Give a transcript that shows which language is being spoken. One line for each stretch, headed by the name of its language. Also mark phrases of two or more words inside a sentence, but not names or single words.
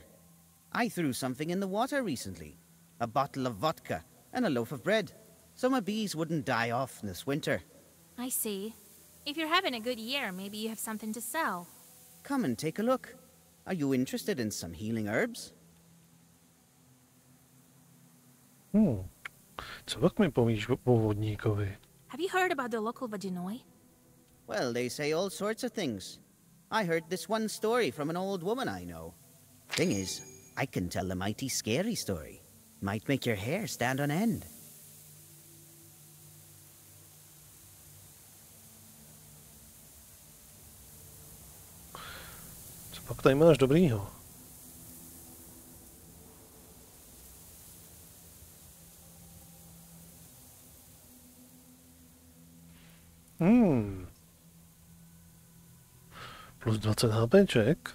English: I threw something in the water recently. A bottle of vodka and a loaf of bread. So my bees wouldn't die off this winter. I see. If you're having a good year, maybe you have something to sell. Come and take a look. Are you interested in some healing herbs?
Czech: Co pak mi povíš o vodníkovi?
English: Have you heard about the local Vajanoi? Well, they say all sorts of things. I heard this one story from an old woman I know. Thing is, I can tell a mighty scary story. Might make your hair stand on end.
Czech: Co pak tady máš dobrýho? Plus 20 HPček.